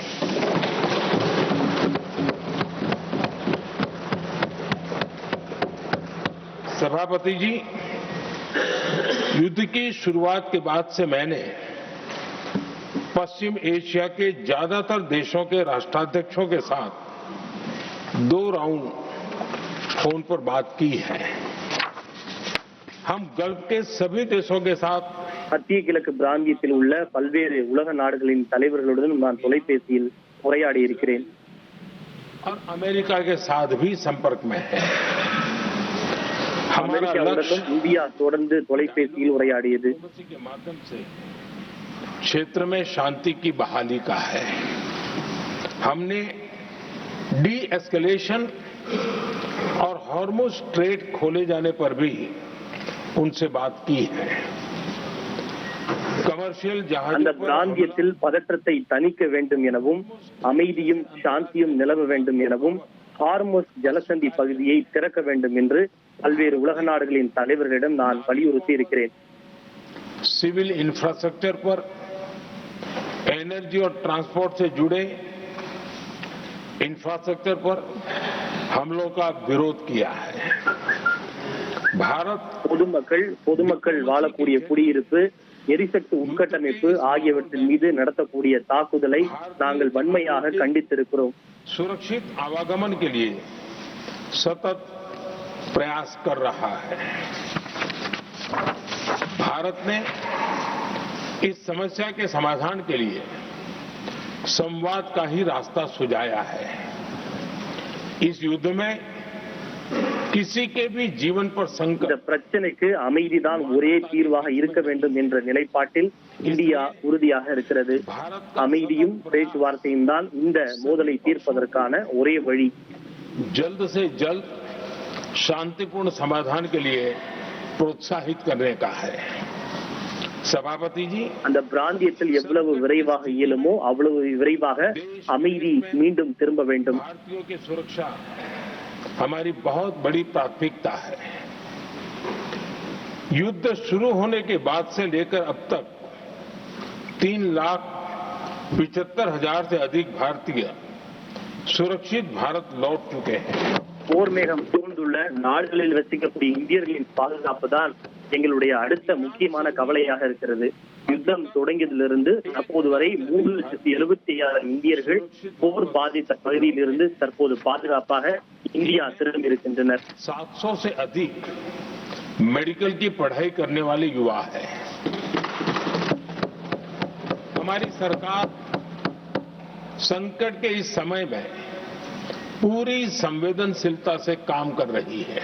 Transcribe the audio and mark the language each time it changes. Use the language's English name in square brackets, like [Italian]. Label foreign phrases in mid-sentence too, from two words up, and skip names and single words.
[Hindi] सभापति जी, युद्ध की शुरुआत के बाद से मैंने पश्चिम एशिया के ज्यादातर देशों के राष्ट्राध्यक्षों के साथ 2 राउंड फोन पर बात की है. हम गल्फ के सभी देशों के साथ [Tamil] மத்திய கிழக்கு பிராந்தியத்தில் உள்ள பல்வேறு உலக நாடுகளின் தலைவர்களுடன் நான் தொலைபேசியில் உரையாடி இருக்கிறேன். [Hindi] और अमेरिका के साथ भी संपर्क में है. [Tamil] அமெரிக்காவுடனும் இந்தியா தொடர்ந்து தொலைபேசியில் உரையாடியது. [Hindi] के माध्यम से क्षेत्र में शांति की बहाली का है. हमने डी एस्केलेशन और हॉर्मुज स्ट्रेट खोले जाने पर भी उनसे बात की है. कमर्शियल [Tamil] அந்த பிராந்தியத்தில் பதற்றத்தை தணிக்க வேண்டும் எனவும் அமைதியும் சாந்தியும் நிலவ வேண்டும் எனவும் ஹார்முஸ் ஜலசந்தி பகுதியை திறக்க வேண்டும் என்று பல்வேறு உலக நாடுகளின் தலைவர்களிடம் நான் வலியுறுத்தி இருக்கிறேன். [English] civil infrastructure [Hindi] पर एनर्जी और ट्रांसपोर्ट से जुड़े इंफ्रास्ट्रक्चर पर हमलों का विरोध किया है. भारत [Tamil] பொதுமக்கள் வாழக்கூடிய குடியிருப்பு, எரிசக்தி உட்கட்டமைப்பு ஆகியவற்றின் மீது நடத்தக்கூடிய தாக்குதலை நாங்கள் வன்மையாக கண்டித்திருக்கிறோம். [Hindi] सुरक्षित आवागमन के लिए सतत प्रयास कर रहा है. भारत ने इस समस्या के समाधान के लिए संवाद का ही रास्ता सुझाया है. इस युद्ध में किसी के भी जीवन पर संकट. [Tamil] இந்த பிரச்சனைக்கு அமைதிதான் ஒரே தீர்வாக இருக்க வேண்டும் என்ற நிலைப்பாட்டில் இந்தியா உறுதியாக இருக்கிறது. அமைதியும் பேச்சுவார்த்தையும் தான் இந்த மோதலை தீர்ப்பதற்கான ஒரே வழி. [Hindi] जल्द से जल्द शांतिपूर्ण समाधान के लिए प्रोत्साहित करने का है. सभापति जी, [Tamil] அந்த பிராந்தியத்தில் எவ்வளவு விரைவாக இயலுமோ அவ்வளவு விரைவாக அமைதி மீண்டும் திரும்ப வேண்டும். [Hindi] भारतीयों की सुरक्षा हमारी बहुत बड़ी प्राथमिकता है. युद्ध शुरू होने के बाद से लेकर अब तक 3,75,000 से अधिक भारतीय सुरक्षित भारत लौट चुके हैं. [Tamil] போர் மேகம் சூழ்ந்துள்ள நாடுகளில் வசிக்கக்கூடிய இந்தியர்களின் பாதுகாப்பு தான் எங்களுடைய அடுத்த முக்கியமான கவலையாக இருக்கிறது. யுத்தம் தொடங்கியதிலிருந்து அப்போது வரை 3,75,000 இந்தியர்கள் போர் பாதித்த பகுதியிலிருந்து தற்போது பாதுகாப்பாக இந்தியா திரும்பி இருக்கின்றனர். [Hindi] 700 से अधिक मेडिकल की पढ़ाई करने वाले युवा है. हमारी सरकार संकट के इस समय में पूरी संवेदनशीलता से काम कर रही है.